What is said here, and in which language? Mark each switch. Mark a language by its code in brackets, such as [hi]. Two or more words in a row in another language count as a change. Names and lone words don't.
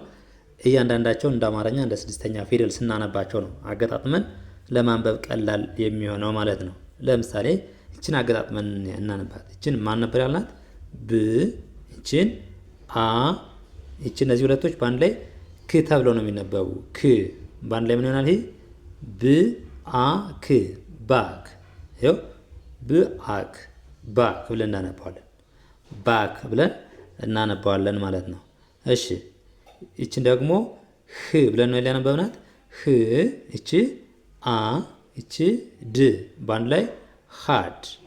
[am] እያንዳንዳቸው እንደ አማርኛ እንደ ስድስተኛ ፊደል ስናነባቸው ነው አገጣጥመን ለማንበብ ቀላል የሚሆነው ማለት ነው። ለምሳሌ እችን አገጣጥመን እናነባት። እችን ማን ነበር ያልናት? ብ እችን አ እችን እነዚህ ሁለቶች በአንድ ላይ ክ ተብለው ነው የሚነበቡ። ክ በአንድ ላይ ምን ይሆናል? ይሄ ብ አ ክ ባክ። ይኸው ብአክ ባክ ብለን እናነባዋለን። ባክ ብለን እናነባዋለን ማለት ነው። እሺ ይችን ደግሞ ህ ብለን ነው ያነበብናት። ህ እቺ አ እቺ ድ በአንድ ላይ ሃድ